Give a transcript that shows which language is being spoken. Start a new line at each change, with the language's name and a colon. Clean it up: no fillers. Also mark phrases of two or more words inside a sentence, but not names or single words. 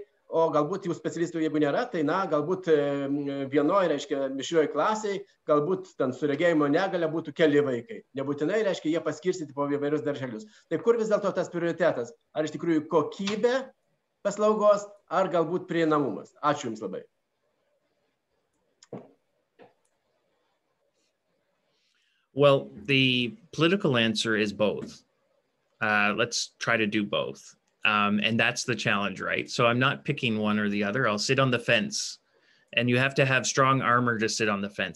Lithuanian: O galbūt jų specialistų, jeigu nėra, tai, na, galbūt vienoje, reiškia, mišrioje klasėje, galbūt ten su regėjimo negalia būtų keli vaikai. Nebūtinai, reiškia, jie paskirstyti po įvairius darželius. Tai kur vis dėlto tas prioritetas? Ar iš tikrųjų kokybė paslaugos, ar galbūt prieinamumas? Ačiū Jums labai.
English: Well, the political answer is both. Let's try to do both. And that's the challenge, right? So I'm not picking one or the other. I'll sit on the fence, and you have to have strong armor to sit on the fence.